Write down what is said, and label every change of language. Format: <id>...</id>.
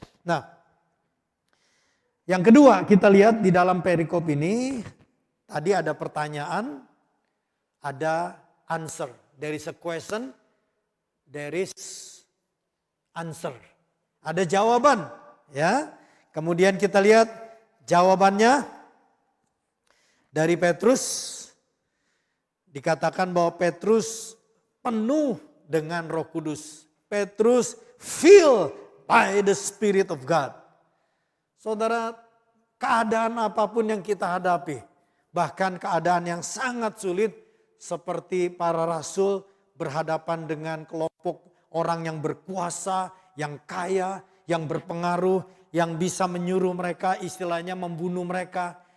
<id>Nah, yang kedua kita lihat di dalam perikop ini, tadi ada pertanyaan, ada answer.</id> <en>There is a question, there is answer.</en> <id>Ada jawaban, ya. Kemudian kita lihat jawabannya dari Petrus. Dikatakan bahwa Petrus penuh dengan Roh Kudus.</id> <en>Petrus filled by the Spirit of God.</en> <id>Saudara, keadaan apapun yang kita hadapi, bahkan keadaan yang sangat sulit seperti para rasul berhadapan dengan kelompok orang yang berkuasa, yang kaya, yang berpengaruh, yang bisa menyuruh mereka, istilahnya membunuh mereka.</id>